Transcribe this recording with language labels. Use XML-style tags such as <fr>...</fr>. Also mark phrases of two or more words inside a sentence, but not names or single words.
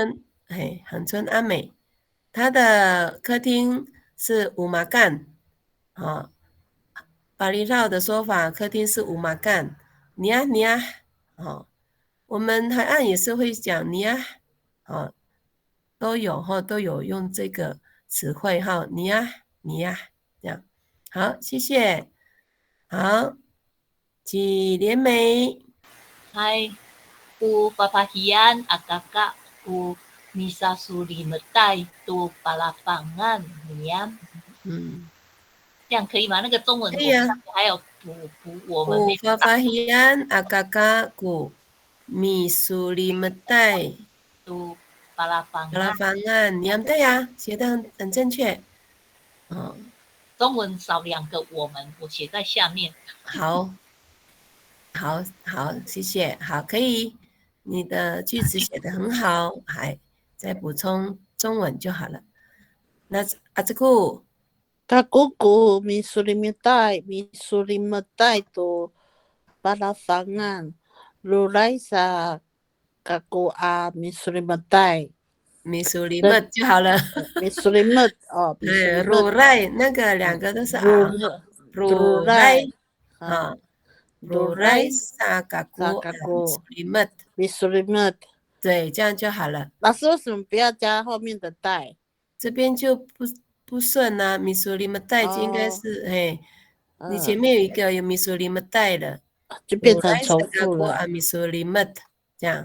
<zh>恒春阿美，他的客厅是五马干，啊，巴厘绕的说法，客厅是五马干，尼亚，我们海岸也是会讲尼亚，都有用这个词汇哈，尼亚，这样，好，谢谢，好，纪连梅，</zh> <ami>Hai, ku papahian akaka ku misa suri metai tu palapangan niam。</ami> <zh>这样可以吗？那个中文可以啊。还有补我们</zh> <ami>ku papahian akaka ku misuli metai tu palapangan。 palapangan，</ami> <zh>你对呀，写的很正确。中文少2个我们，我写在下面。好，谢谢。好，可以，你的句子写得很好，还再补充中文就好了。那阿兹库。</zh> <ami>Kakuku misulimitay to palafangan. Lulay sa kakua misulimatay。</ami> <zh>misulimat 就好了。</zh> <ami>misulimat</ami> <zh>对，rurai 那个2个都是rurai 啊 ，</zh> <ami>rurai sa kaku misulimat。</ami> <zh>对，这样就好了。老师为什么不要加后面的带？这边就不顺啊，misulimat 应该是你前面有一个有 misulimat 的，就变成重复了。 misulimat 这样，</zh>